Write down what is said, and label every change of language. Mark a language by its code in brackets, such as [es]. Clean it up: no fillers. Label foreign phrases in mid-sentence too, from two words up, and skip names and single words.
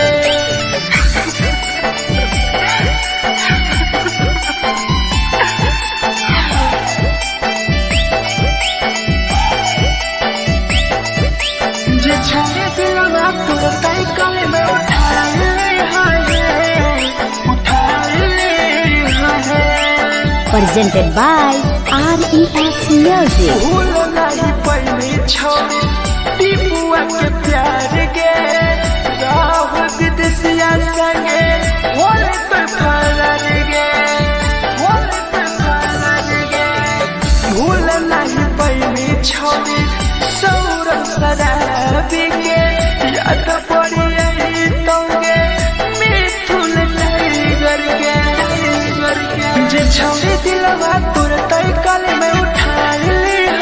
[anp] छौरी दिलवा तोर तय कल में उठाइली है [en] Presented by RES Music. [anp] भूल नहीं पैनी छौरी टीपुआ के प्यार गे राहुल विदेशिया संगे होले पे फरार गे भूल नहीं पैनी छौरी सौरभ शराबी के याद पड़ी आई तोगे मिथुन टाइगर के जे छौरी दिलवा तोर तय कल में उठाइली